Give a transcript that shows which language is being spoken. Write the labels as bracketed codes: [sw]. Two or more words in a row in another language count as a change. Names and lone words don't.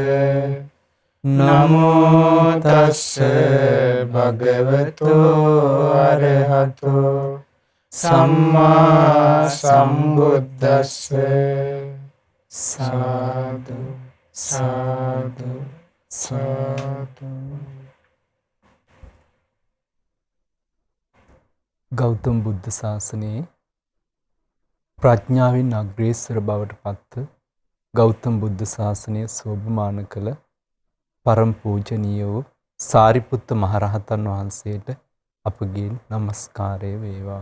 [pi] නමෝ තස්ස භගවතෝ අරහතෝ සම්මා සම්බුද්දස්ස. සාදු සාදු සාදු. [si] ගෞතම බුද්ධ ශාසනයේ ප්‍රඥාවෙන් අග්‍රේසර බවට පත් ගෞතම බුද්ධ ශාසනය සෝභමාන කළ පරම පූජනීය වූ සාරිපුත්ත මහරහතන් වහන්සේට අපගේ නමස්කාරය වේවා.